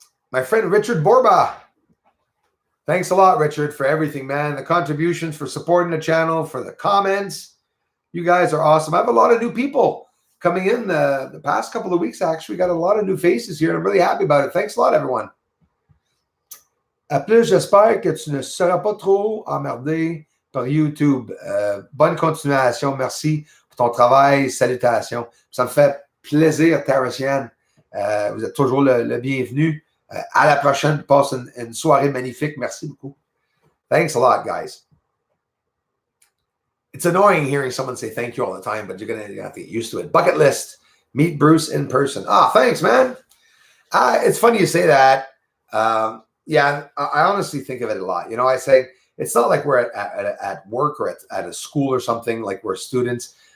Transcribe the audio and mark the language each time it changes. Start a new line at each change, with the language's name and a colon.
English: My friend Richard Borba. Thanks a lot, Richard, for everything, man. The contributions, for supporting the channel, for the comments. You guys are awesome. I have a lot of new people coming in the past couple of weeks. Actually, got a lot of new faces here, and I'm really happy about it. Thanks a lot, everyone.
French: À plus, j'espère que tu ne seras pas trop emmerdé par YouTube. Bonne continuation. Merci pour ton travail. Salutations. Ça me fait plaisir, Tarasian. Vous êtes toujours le bienvenu. À la prochaine. Passe une soirée magnifique. Merci beaucoup.
English: Thanks a lot, guys. It's annoying hearing someone say thank you all the time, but you're going to have to get used to it. Bucket list. Meet Bruce in person. Ah, thanks, man. It's funny you say that. Yeah, I honestly think of it a lot. You know, I say, it's not like we're at work or at a school or something, like we're students.